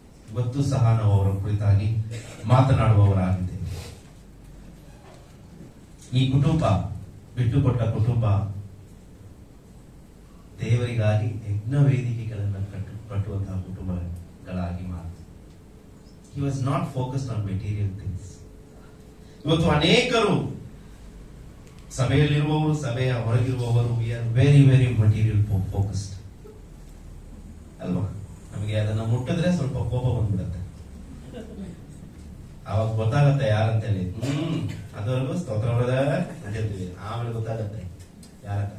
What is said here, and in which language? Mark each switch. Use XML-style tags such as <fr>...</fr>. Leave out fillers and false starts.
<kn>ಇವತ್ತು ಸಹ ನಾವು ಅವರ ಕುರಿತಾಗಿ ಮಾತನಾಡುವವರಾಗಿದ್ದೇವೆ. ಈ ಕುಟುಂಬ, ಬಿಟ್ಟುಕೊಟ್ಟ ಕುಟುಂಬ, ದೇವರಿಗಾಗಿ ಯಜ್ಞ ವೇದಿಕೆಗಳನ್ನು ಕಟ್ಟುವಂತಹ ಕುಟುಂಬಗಳಾಗಿ ಮಾತ್ರ.</kn> <en>He was not focused on material things.</en> <kn>ಇವತ್ತು ಅನೇಕರು ಸಭೆಯಲ್ಲಿರುವವರು, ಸಭೆಯ ಹೊರಗಿರುವವರು,</kn> <en>we are very very material focused</en> <kn>ಅಲ್ವಾ? ನಮಗೆ ಅದನ್ನ ಮುಟ್ಟಿದ್ರೆ ಸ್ವಲ್ಪ ಕೋಪ ಬಂದ್ಬಿಡುತ್ತೆ. ಅವಾಗ ಗೊತ್ತಾಗತ್ತೆ ಯಾರಂತೇಳಿ. ಅದವರೆಗೂ ಸ್ತೋತ್ರ ಅಂತ ಹೇಳ್ತೀವಿ, ಆಮೇಲೆ ಗೊತ್ತಾಗತ್ತೆ ಯಾರಂತ.</kn>